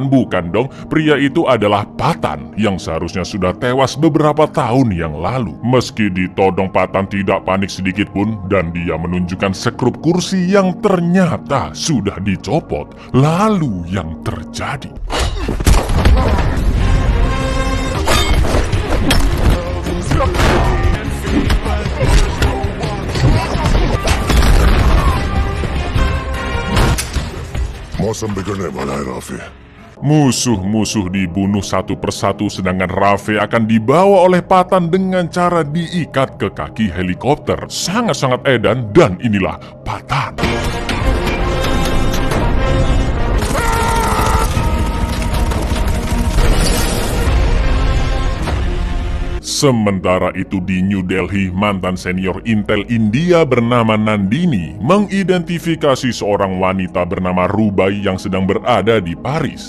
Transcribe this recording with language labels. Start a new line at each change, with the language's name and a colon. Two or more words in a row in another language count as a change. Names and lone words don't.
Indonesian: Bukan dong, pria itu adalah Patan yang seharusnya sudah tewas beberapa tahun yang lalu. Meski ditodong, Patan tidak panik sedikit pun dan dia menunjukkan sekrup kursi yang ternyata sudah dicopot. Lalu yang terjadi,
Hindi: मौसम बिगड़ने वाला है राफी।
Indonesian: musuh-musuh dibunuh satu persatu, sedangkan Rafe akan dibawa oleh Patan dengan cara diikat ke kaki helikopter. Sangat-sangat edan, dan inilah Patan. Sementara itu di New Delhi, mantan senior Intel India bernama Nandini mengidentifikasi seorang wanita bernama Rubai yang sedang berada di Paris.